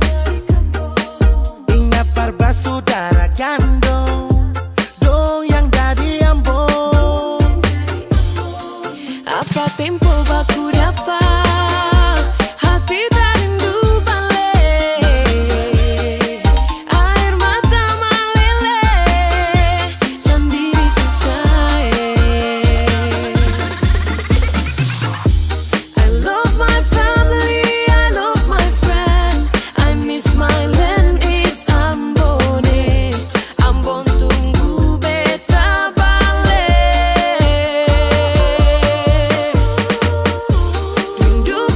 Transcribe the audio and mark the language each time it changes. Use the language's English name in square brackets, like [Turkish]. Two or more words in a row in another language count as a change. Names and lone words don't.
[Ambonese Malay] ingat parba saudara gandong dong yang dari Ambon. Apa tempo baku dapat hati tak rindu balik. Air mata meleleh sendiri susah. [English] I love my family, I love my friend. I miss my land, it's Ambon. [Ambonese Malay] Ambon tunggu beta balik.